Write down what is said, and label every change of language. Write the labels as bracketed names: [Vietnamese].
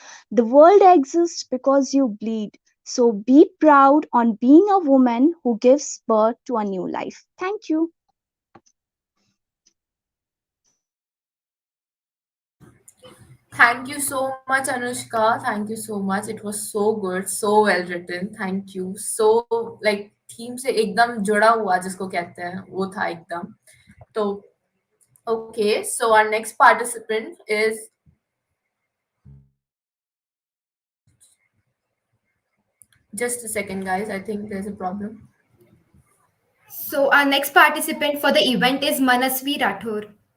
[English] The world exists because you bleed. So be proud on being a woman who gives birth to a new life. Thank you. Thank you so much, Anushka. Thank you so much. It was so good, so well written. Thank you. So like [Hindi] theme से एकदम जुड़ा हुआ जिसको कहते हैं वो था एकदम. [English] तो okay, so our next participant is just a second, guys. I think there's a problem. So our next participant for the event is Manasvi Rathore.